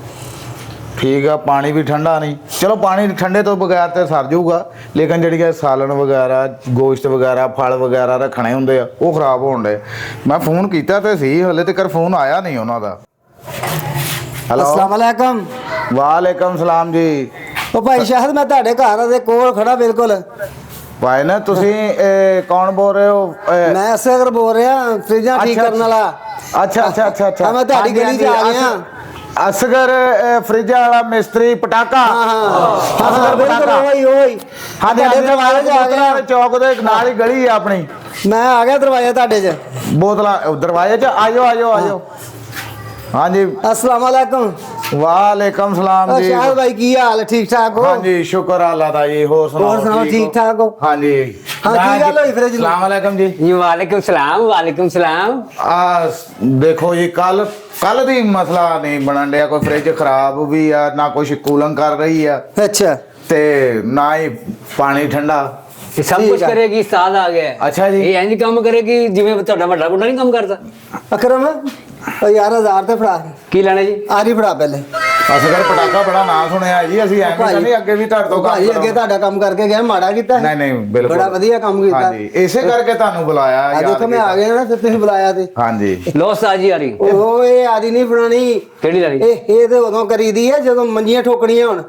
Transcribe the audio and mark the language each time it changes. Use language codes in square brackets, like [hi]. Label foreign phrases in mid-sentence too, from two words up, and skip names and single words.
[pa] ਠੀਕ ਹੈ, ਪਾਣੀ ਭੀ ਠੰਡਾ ਨਹੀਂ, ਚੱਲੋ ਪਾਣੀ ਠੰਡੇ ਤੋਂ ਬਗ਼ੈਰ ਤੋ ਸਰ ਜਾਊਗਾ, ਲੇਕਿਨ ਜੀ ਸਾਲਨ ਵਗ਼ੈਰਾ ਗੋਸ਼ਤ ਵਗ਼ੈਰਾ ਫਲ ਵਗ਼ੈਰਾ ਰੱਖਣੇ ਹੋਂਗੇ ਵੋ ਖ਼ਰਾਬ ਹੋਣ ਡਹੇ। ਮੈਂ ਫ਼ੋਨ ਕੀਆ ਤੋ ਸੀ, ਹਲੇ ਤੱਕ ਫ਼ੋਨ ਆਇਆ ਨਹੀਂ ਉਨ੍ਹੋਂ ਨੇ। हेलो, [ar] السلام عليكم. وعليكم السلام जी। [pa] ਓ ਭਾਈ ਸ਼ਾਹਦ, ਮੈਂ ਤੁਹਾਡੇ ਘਰ ਦੇ ਕੋਲ ਖੜਾ ਬਿਲकुल। ਭਾਈ ਨਾ ਤੁਸੀਂ ਕੌਣ ਬੋਲ ਰਹੇ ਹੋ? [hi] मैं असगर बोल रहा, फ्रिजा ठीक करने वाला। अच्छा अच्छा अच्छा अच्छा, [pa] मैं ਤੁਹਾਡੀ ਗਲੀ ਚ ਆ ਗਿਆ। ਅਸਗਰ ਫ਼ਰਿੱਜ ਵਾਲਾ ਮਿਸਤਰੀ ਪਟਾਖਾ। [hi] असगर बिल्कुल वही वही। हाँ जी, [pa] ਦਰਵਾਜ਼ੇ ਚ ਆ ਗਿਆ, ਚੌਕ ਦੇ ਨਾਲ ਹੀ ਗਲੀ ਹੈ ਅਪਣੀ। ਮੈਂ ਆ ਗਿਆ ਦਰਵਾਜ਼ੇ ਤੁਹਾਡੇ ਚ। ਬੋਤਲਾ ਦਰਵਾਜ਼ੇ ਚ ਆਇਓ ਆਇਓ ਆਇਓ। ਹਾਂ ਜੀ, [ar] السلام عليكم. وعليكم السلام जी। [pa] ਸ਼ਾਹਦ ਭਾਈ ਕੀ ਹਾਲ ਹੈ? ਠੀਕ ਠਾਕ ਹੋ? ਹਾਂ ਜੀ, ਸ਼ੁਕਰ ਅੱਲਾਹ ਦਾ ਜੀ। ਹੋਰ ਸੁਣਾਓ ਠੀਕ ਠਾਕ ਹੋ? ਹਾਂ ਜੀ। ਹਾਂ ਕੀ ਗੱਲ ਹੋਈ ਫ਼ਰਿੱਜ? [ar] سلام عليكم जी। जी وعليكم السلام, وعليكم السلام. [pa] ਦੇਖੋ ਜੀ, ਕੱਲ੍ਹ ਦੀ ਮਸਲਾ ਨਹੀਂ ਬਣਨ ਦਿੱਤਾ। [hi] कोई फ्रिज खराब भी है ना, कुछ कूलिंग कर रही है अच्छा, [pa] ਤੇ ਨਾ ਹੀ ਪਾਣੀ ਠੰਡਾ। [hi] ये सब कुछ करेगी, साथ आ गया। अच्छा जी। [pa] ਯੇ ਇੰਜ ਕੰਮ ਕਰੇਗੀ ਜਿਵੇਂ ਤੁਹਾਡਾ ਵੱਡਾ ਮੁੰਡਾ ਨਹੀਂ ਕੰਮ ਕਰਦਾ। ਅਕਰਮ ਓ ਯਾਰ 1000 ਤੇ ਫੜਾ ਕੀ ਲੈਣਾ ਜੀ? ਆਰੀ ਫੜਾ ਪਹਿਲੇ। ਅਸਗਰ ਪਟਾਖਾ ਬੜਾ ਨਾਮ ਸੁਣਿਆ ਜੀ, ਅਸੀਂ ਐਵੇਂ ਤਾਂ ਨਹੀਂ ਅੱਗੇ ਵੀ ਤੁਹਾਡੇ ਤੋਂ ਭਾਈ ਅੱਗੇ ਤੁਹਾਡਾ ਕੰਮ ਕਰਕੇ ਗਿਆ, ਮਾੜਾ ਕੀਤਾ ਹੈ? ਨਹੀਂ ਨਹੀਂ ਬਿਲਕੁਲ ਬੜਾ ਵਧੀਆ ਕੰਮ ਕੀਤਾ। ਹਾਂਜੀ, ਇਸੇ ਕਰਕੇ ਤੁਹਾਨੂੰ ਬੁਲਾਇਆ ਆ ਯਾਰ। ਦੇਖੋ ਮੈਂ ਆ ਗਿਆ ਨਾ, ਫਿਰ ਤੁਸੀਂ ਬੁਲਾਇਆ ਤੇ। ਹਾਂਜੀ, ਲੋ ਉਸਤਾਦ ਜੀ ਆ ਰਹੀ। ਉਹ ਇਹ ਆਦੀ ਨਹੀਂ ਫੜਾਣੀ। ਕਿਹੜੀ ਲੈਣੀ? ਇਹ ਤੇ ਉਦੋਂ ਕਰੀਦੀ ਹੈ ਜਦੋਂ ਮੰਜੀਆਂ ਠੋਕਣੀਆਂ ਹੁਣ।